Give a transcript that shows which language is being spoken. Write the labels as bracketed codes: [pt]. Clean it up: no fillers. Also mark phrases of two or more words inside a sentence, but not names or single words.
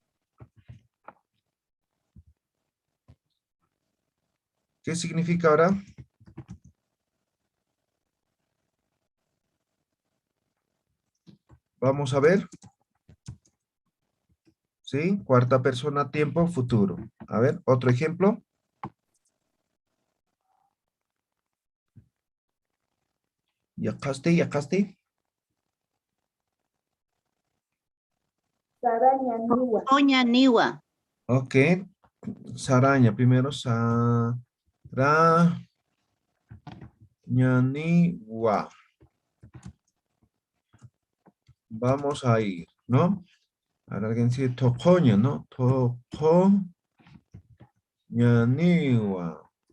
[es] ¿Qué significa ahora? Vamos a ver. ¿Sí? Cuarta persona, tiempo, futuro. A ver, otro ejemplo. [ay] Yakaste. Saraña niwa. Oña niwa. [es] Ok. Saraña, primero. Sarañaniwa. Vamos a ir, ¿no? Ahora alguien dice tocoña, ¿no? [ay] Tocoñaniwa.